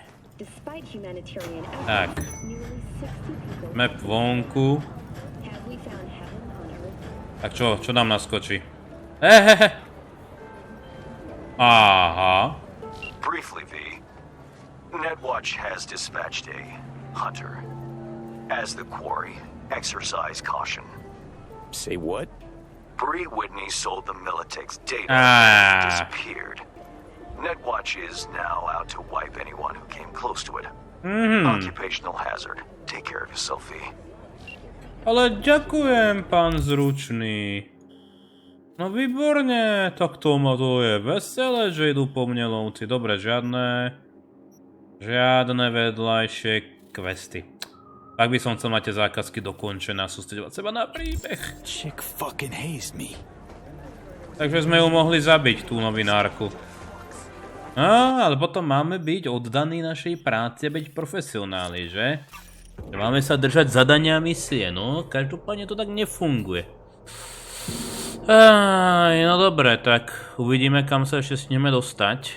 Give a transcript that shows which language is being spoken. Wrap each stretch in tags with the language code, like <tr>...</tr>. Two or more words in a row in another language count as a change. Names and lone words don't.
<sk>Tak. Sme vonku. Tak čo nám naskočí? Aha.</sk> <en>Briefly, V. Netwatch has dispatched a hunter. As the quarry, exercise caution. Say what? Bree Whitney sold the Militech's data and disappeared. Netwatch is now out to wipe anyone who came close to it. Occupational hazard. Take care of yourself, V.</en> <sk>Ale ďakujem, pán zručný. No výborne, tak to je veselé, že idú po mne lovci. Dobre, žiadne vedľajšie questy. Tak by som chcel mať tie zákazky dokončené a sústredovať seba na príbeh.</sk> <en>Chick fucking hates me.</en> <sk>Takže sme ju mohli zabiť, tú novinárku. Ale potom máme byť oddaní našej práci a byť profesionáli, že? Máme sa držať zadania misie, no každopádne to tak nefunguje. No dobre, tak uvidíme, kam sa ešte sneme dostať.</sk>